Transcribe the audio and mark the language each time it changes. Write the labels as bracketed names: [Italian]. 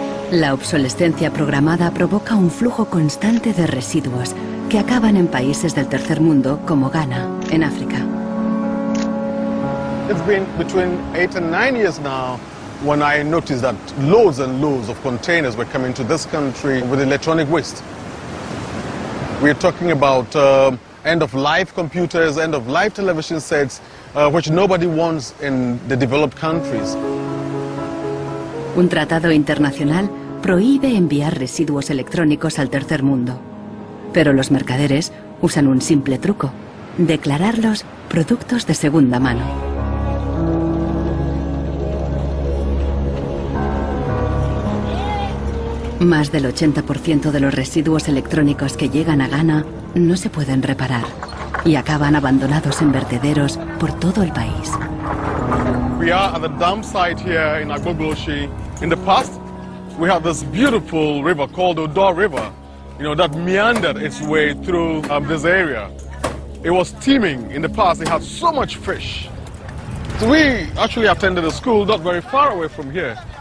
[Spanish] La obsolescencia programada provoca un flujo constante de residuos que acaban en países del tercer mundo como Ghana, en África. [English] It's been between 8 and 9 years now when I noticed that loads and loads of containers were coming to this country with electronic waste. We're talking about end-of-life computers, end-of-life television sets, which nobody wants in the developed countries. [Spanish] Un tratado internacional prohíbe enviar residuos electrónicos al tercer mundo. Pero los mercaderes usan un simple truco: declararlos productos de segunda mano. Más del 80% de los residuos electrónicos que llegan a Ghana no se pueden reparar y acaban abandonados en vertederos por todo el país. [English] We are at the dump site here in Agbogboshi. In the past, we had this beautiful river called Odo River, that meandered its way through this area. It was teeming in the past. It had so much fish. So we actually attended a school not very far away from here.